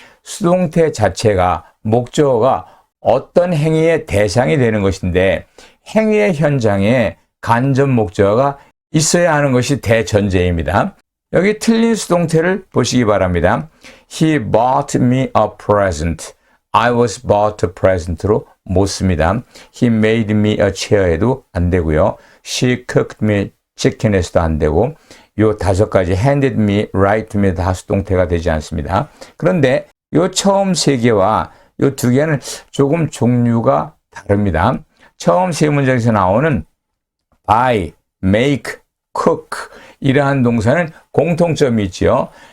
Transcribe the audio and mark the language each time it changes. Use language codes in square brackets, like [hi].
[ko] 수동태 자체가 목적어가 어떤 행위의 대상이 되는 것인데 행위의 현장에 간접 목적어가 있어야 하는 것이 대전제입니다. 여기 틀린 수동태를 보시기 바랍니다. [en] He bought me a present. I was bought a present로 [ko] 못 씁니다. [en] He made me a chair에도 [ko] 안 되고요. [en] She cooked me chicken [ko] 에서도 안 되고 요 다섯 가지 handed me, write me 다 수동태가 되지 않습니다. 그런데 요 처음 세 개와 요 두 개는 조금 종류가 다릅니다. 처음 세 문장에서 나오는 buy, make, cook 이러한 동사는 공통점이 있죠.